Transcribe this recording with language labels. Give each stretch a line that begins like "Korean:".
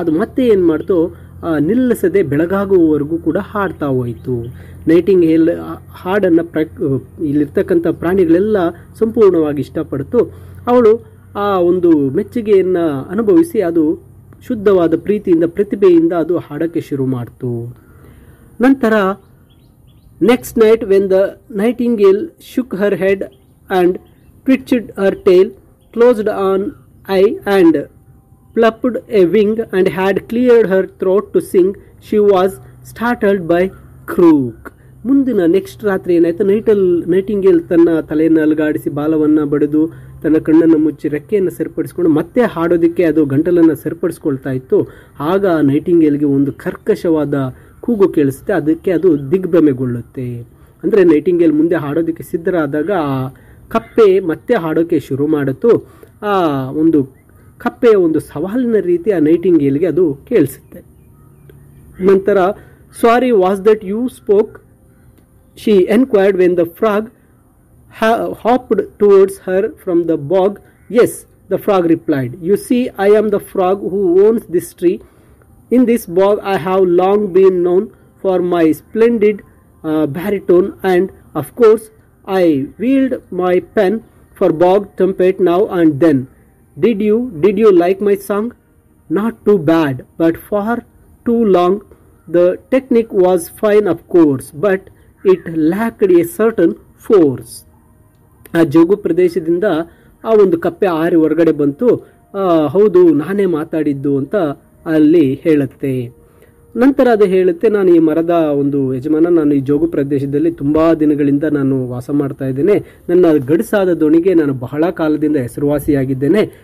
Kannada: ಅದು ಮತ್ತೆ ಏನು ಮಾಡ್ತು, ನಿಲ್ಲಿಸದೆ ಬೆಳಗಾಗುವವರೆಗೂ ಕೂಡ ಹಾಡ್ತಾ ಹೋಯಿತು. ನೈಟಿಂಗೇಲ್ ಹಾಡನ್ನು ಇಲ್ಲಿರ್ತಕ್ಕಂಥ ಪ್ರಾಣಿಗಳೆಲ್ಲ ಸಂಪೂರ್ಣವಾಗಿ ಇಷ್ಟಪಡ್ತು. ಅವಳು ಆ ಒಂದು ಮೆಚ್ಚುಗೆಯನ್ನು ಅನುಭವಿಸಿ ಅದು ಶುದ್ಧವಾದ ಪ್ರೀತಿಯಿಂದ, ಪ್ರತಿಭೆಯಿಂದ ಅದು ಹಾಡೋಕ್ಕೆ ಶುರು ಮಾಡ್ತು. ನಂತರ
English: next night when the nightingale shook her head and twitched her tail, closed an eye and flapped a wing and had cleared her throat to sing, she was startled by croak. ಮುಂದಿನ next ರಾತ್ರಿ ಏನಾಯ್ತು, nightingale ತನ್ನ ತಲೆಯನ್ನು ಅಲುಗಾಡಿಸಿ ಬಾಲವನ್ನು ಬಡಿದು ತನ್ನ ಕಣ್ಣನ್ನು ಮುಚ್ಚಿ ರೆಕ್ಕೆಯನ್ನು ಸರಿಪಡಿಸ್ಕೊಂಡು ಮತ್ತೆ ಹಾಡೋದಕ್ಕೆ ಅದು ಗಂಟಲನ್ನು ಸರಿಪಡಿಸ್ಕೊಳ್ತಾ ಇತ್ತು. ಆಗ ನೈಟಿಂಗೇಲ್ಗೆ ಒಂದು ಕರ್ಕಶವಾದ ಕೂಗು ಕೇಳಿಸುತ್ತೆ. ಅದಕ್ಕೆ ಅದು ದಿಗ್ಭ್ರಮೆಗೊಳ್ಳುತ್ತೆ. ಅಂದರೆ ನೈಟಿಂಗೇಲ್ ಮುಂದೆ ಹಾಡೋದಕ್ಕೆ ಸಿದ್ಧರಾದಾಗ ಆ ಕಪ್ಪೆ ಮತ್ತೆ ಹಾಡೋಕ್ಕೆ ಶುರು ಮಾಡಿತು. ಆ ಒಂದು ಕಪ್ಪೆಯ ಒಂದು ಸವಾಲಿನ ರೀತಿ ಆ ನೈಟಿಂಗೇಲ್ಗೆ ಅದು ಕೇಳಿಸುತ್ತೆ.
Kannada: ನಂತರ
English: Sorry was that you spoke, she enquired when the frog hopped towards her from the bog. Yes, the frog replied. You see, I am the frog who owns this tree. In this bog I have long been known for my splendid baritone, and of course I wield my pen for bog trumpet now and then. Did you like my song? Not too bad, but far too long. The technique was fine of course, but it lacked a certain force.
Kannada: ಆ ಜೋಗು ಪ್ರದೇಶದಿಂದ ಆ ಒಂದು ಕಪ್ಪೆ ಆರಿ ಹೊರಗಡೆ ಬಂತು. ಹೌದು, ನಾನೇ ಮಾತಾಡಿದ್ದು ಅಂತ ಅಲ್ಲಿ ಹೇಳುತ್ತೆ. ನಂತರ ಅದು ಹೇಳುತ್ತೆ, ನಾನು ಈ ಮರದ ಒಂದು ಯಜಮಾನ, ನಾನು ಈ ಜೋಗು ಪ್ರದೇಶದಲ್ಲಿ ತುಂಬ ದಿನಗಳಿಂದ ನಾನು ವಾಸ ಮಾಡ್ತಾ ಇದ್ದೇನೆ. ನನ್ನ ಗಡಿಸಾದ ದೋಣಿಗೆ ನಾನು ಬಹಳ ಕಾಲದಿಂದ ಹೆಸರುವಾಸಿಯಾಗಿದ್ದೇನೆ.